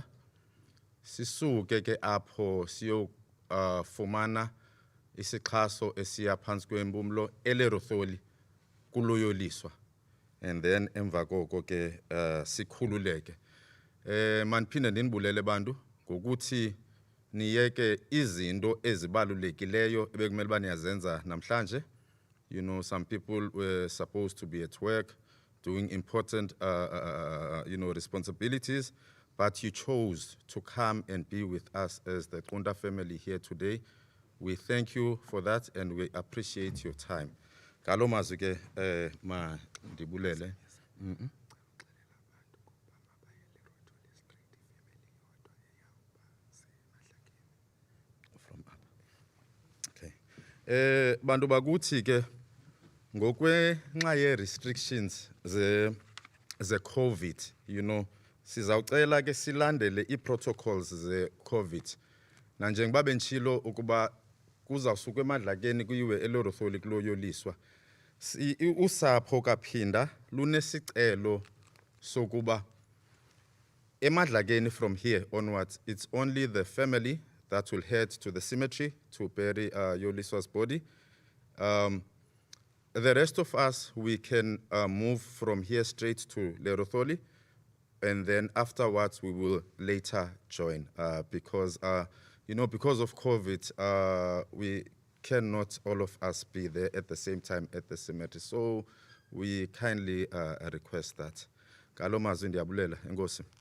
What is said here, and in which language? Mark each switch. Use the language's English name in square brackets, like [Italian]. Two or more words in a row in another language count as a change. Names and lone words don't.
[Xhosa] Sisuke ke apho siyofumana isixhaso esiya phantsi kwempumlo eleRotholi kulo Yoliswa, [English] and then [Xhosa] emva koko ke sikhululeke. Maniphinde ndinibulele bantu ngokuthi niyeke izinto ezibalulekileyo ebekumele uba niyazenza namhlanje. [English] You know, some people were supposed to be at work doing important responsibilities, but you chose to come and be with us as the Qunta family here today. We thank you for that and we appreciate your time. [Xhosa] Ngalo mazwi ke ma ndibulele. Okay. Bantu bakuthi ke ngokwenxa ye-restrictions ze-COVID, [English] you know, [Xhosa] sizawucela ke silandele i-protocols ze-COVID. Nanjengoba bentshilo ukuba kuzawusuka emadlakeni kuyiwe eLorotholi kulo Yoliswa, usapho kaphinda lunesicelo sokuba emadlakeni [English] from here onwards, it's only the family that will head to the cemetery to bury Yoliswa's body. The rest of us, we can move from here straight to Lerotholi, and then afterwards we will later join because because of COVID, we cannot all of us be there at the same time at the cemetery. So we kindly request that. [Xhosa] Ngalo mazwi ndiyabulela, enkosi.